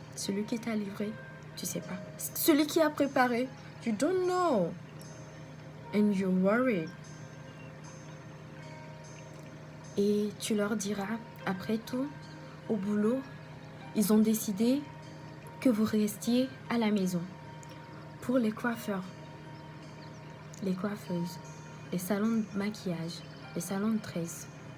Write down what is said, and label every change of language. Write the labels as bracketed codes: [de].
[fr] Celui qui t'a livré, tu ne sais pas. Celui qui a préparé, [en] you don't know. And you're worried. [fr] Et tu leur diras, après tout, au boulot, ils ont décidé que vous restiez à la maison. Pour les coiffeurs, les coiffeuses, les salons de maquillage, les salons de tresse.